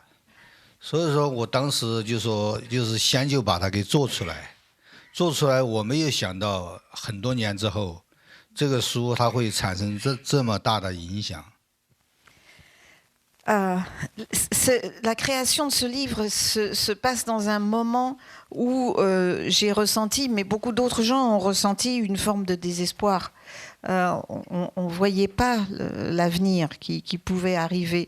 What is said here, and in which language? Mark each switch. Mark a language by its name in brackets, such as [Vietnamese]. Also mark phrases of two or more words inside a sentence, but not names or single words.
[Chinese] 所以说我当时就说，就是先就把它给做出来。做出来，我没有想到很多年之后，这个书它会产生这么大的影响。 [French] La création de ce livre se passe dans un moment où j'ai ressenti, mais beaucoup d'autres gens ont ressenti une forme de désespoir. On ne voyait pas l'avenir qui pouvait arriver.